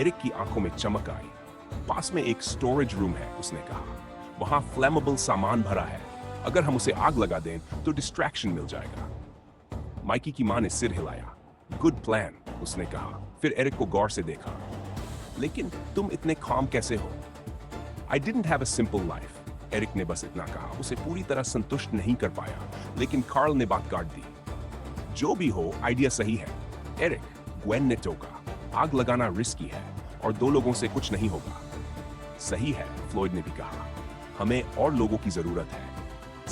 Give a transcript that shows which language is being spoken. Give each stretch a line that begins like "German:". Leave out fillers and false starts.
Hindi: Eric की आंखों में चमक आई। पास में एक स्टोरेज रूम है, उसने कहा। वहां फ्लेमेबल सामान भरा है। अगर हम उसे आग लगा दें तो डिस्ट्रैक्शन मिल जाएगा। माइकी की मां ने सिर हिलाया। गुड प्लान, उसने कहा। फिर एरिक को गौर से देखा। लेकिन तुम इतने काम कैसे हो?
English: I didn't have a simple life, Eric
Hindi: ने बस इतना कहा। उसे पूरी तरह संतुष्ट नहीं कर पाया, लेकिन कार्ल ने बात काट दी। जो भी हो, आइडिया सही है। एरिक, ग्वेन ने टोका, आग लगाना रिस्की है और 2 लोगों से कुछ नहीं होगा। सही है, फ्लॉयड ने भी कहा। हमें और लोगों की जरूरत है।